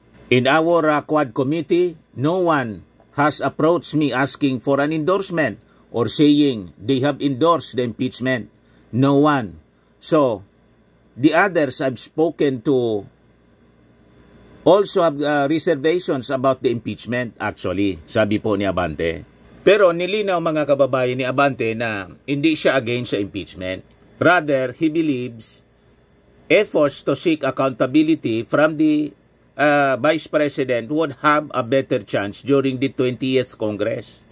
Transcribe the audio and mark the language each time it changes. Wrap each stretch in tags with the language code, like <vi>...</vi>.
<en>In our Quad committee, no one has approached me asking for an endorsement or saying they have endorsed the impeachment. No one. So, the others I've spoken to also have reservations about the impeachment, actually,</en> <tl>sabi po ni Abante. Pero nilinaw mga kababayan ni Abante na hindi siya against sa impeachment.</tl> <en>Rather, he believes efforts to seek accountability from the Vice President would have a better chance during the 20th Congress.</en>